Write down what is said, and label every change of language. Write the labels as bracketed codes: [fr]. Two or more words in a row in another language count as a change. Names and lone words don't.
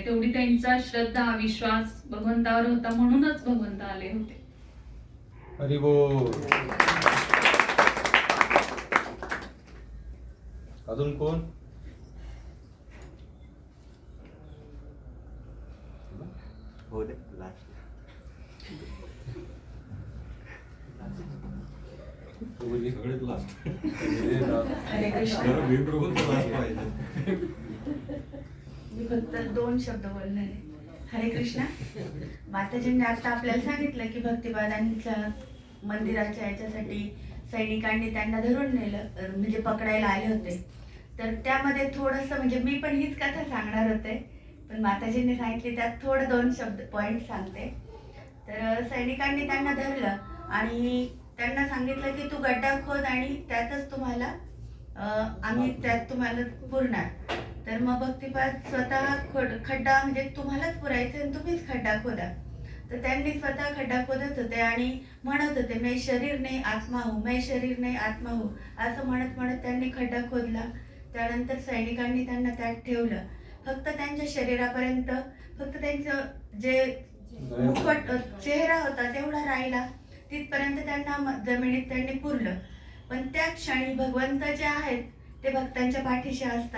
[mr] तेवढी त्यांचा श्रद्धा विश्वास भगवंतावर होता म्हणूनच भगवंत आले होते. हरी बोल. अजून कोण? हो दे लास्ट. हरे कृष्ण. मी फक्त 2 शब्द बोलणार आहे. हरे कृष्णा. माताजींनी आता आपल्याला सांगितलं की भक्तिपादांच्या मंदिराच्या याच्यासाठी सैनिकांनी त्यांना धरून नेलं, म्हणजे पकडायला आले होते. तर त्यामध्ये थोडंसं म्हणजे मी पण हीच कथा सांगणार होते, पण माताजींनी सांगितली त्यात थोडं 2 शब्द पॉईंट सांगते. तर सैनिकांनी त्यांना धरलं आणि त्यांना सांगितलं की तू गड्डा खोद आणि त्यातच तुम्हाला आम्ही त्यात तुम्हाला पुरणार. तर मग भक्तिपाद स्वतः खड्डा म्हणजे तुम्हालाच पुरायचं आणि तुम्हीच खड्डा खोदा. तर त्यांनी स्वतः खड्डा खोदत होते आणि म्हणत होते [hi] मैं शरीर नाही आत्मा हूँ, मैं शरीर नाही आत्मा हूँ, [mr] असं म्हणत म्हणत त्यांनी खड्डा खोदला. त्यानंतर सैनिकांनी त्यांना त्यात ठेवलं. फक्त त्यांच्या शरीरापर्यंत फक्त त्यांचं जे मुखट चेहरा होता तेवढा राहिला, तिथपर्यंत त्यांना जमिनीत त्यांनी पुरलं. पण त्या क्षणी भगवंत जे आहेत ते भक्तांच्या पाठीशी असतात.